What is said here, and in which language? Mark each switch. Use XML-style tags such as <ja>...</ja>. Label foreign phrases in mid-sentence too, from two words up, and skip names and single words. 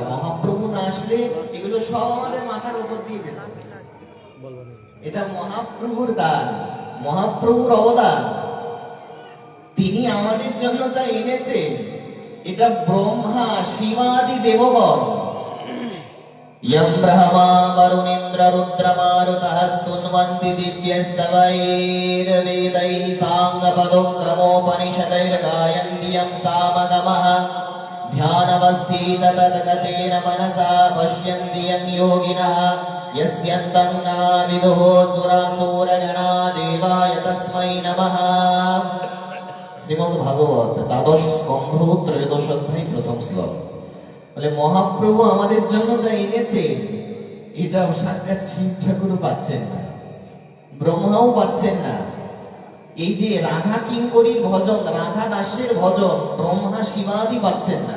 <bn>মহাপ্রভু না আসলে এগুলো সব আমাদের মাথার উপর দিয়ে যেত। এটা মহাপ্রভুর দান, মহাপ্রভুর অবদান। তিনি আমাদের জন্য যা এনেছে, এটা ব্রহ্মা শিবাদি দেবগণ,</bn> <sa>यं ब्रह्मा वरुणेन्द्र रुद्रमारुतः स्तुन्वन्ति दिव्यस्तवैर्वेदैः साङ्गपदोक्रमोपनिषदैर्गायन्ति यं सामगमः ध्यानवस्थिततद्गतेन मनसा पश्यन्ति यं योगिनः यस्यन्तं नाविदुः सुरासुरगणा देवाय तस्मै नमः।</sa> <bn>শ্রীমদ্ ভাগবত দ্বাদশ স্কন্ধ ত্রয়োদশ অধ্যায় প্রথম শ্লোক। বলে মহাপ্রভু আমাদের জন্য যা এনেছে, এটাও সাক্ষাৎ শিব ঠাকুরও পাচ্ছেন না, ব্রহ্মাও পাচ্ছেন না। এই যে রাধা কিঙ্করীর ভজন, রাধা দাসের ভজন, ব্রহ্মা শিবাদি পাচ্ছেন না।</bn>